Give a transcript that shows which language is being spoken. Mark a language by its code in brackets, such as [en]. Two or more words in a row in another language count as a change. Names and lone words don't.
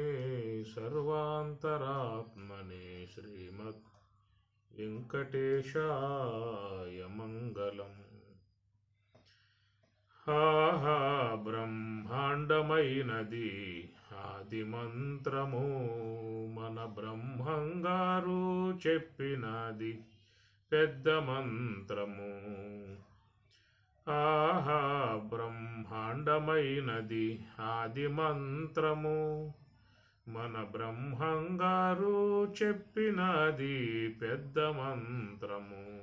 [sa] सर्वान्तरात्मने श्रीमद् वेंकटेशाय मंगलम्। [te] హా హా బ్రహ్మాండమైనది ఆదిమంత్రము మన బ్రహ్మంగారు చెప్పినది పెద్ద మంత్రము। ఆహా బ్రహ్మాండమైనది ఆది మంత్రము మన బ్రహ్మంగారు చెప్పినది పెద్ద మంత్రము।